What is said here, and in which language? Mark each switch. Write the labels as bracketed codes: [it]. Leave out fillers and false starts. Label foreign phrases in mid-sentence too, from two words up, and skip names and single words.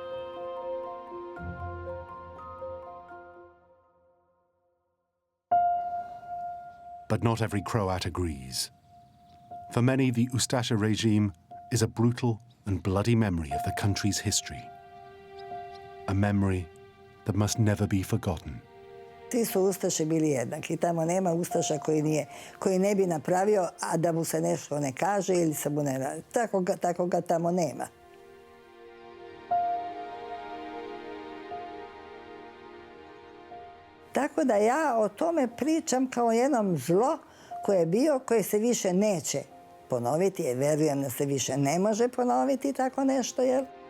[en] But not every Croat agrees. For many, the Ustaša regime is a brutal and bloody memory of the country's history. a memory that must never be forgotten. [sr] Svi su ustaše bili jednaki. Tamo nema ustaša koji ne bi napravio, a da mu se nešto ne kaže ili se mu ne radi. Tako ga tamo nema. Tako da ja o tome pričam kao jednom zlo koje je bio, koje se više neće ponoviti, jer verujem da se više ne može ponoviti tako nešto, jel?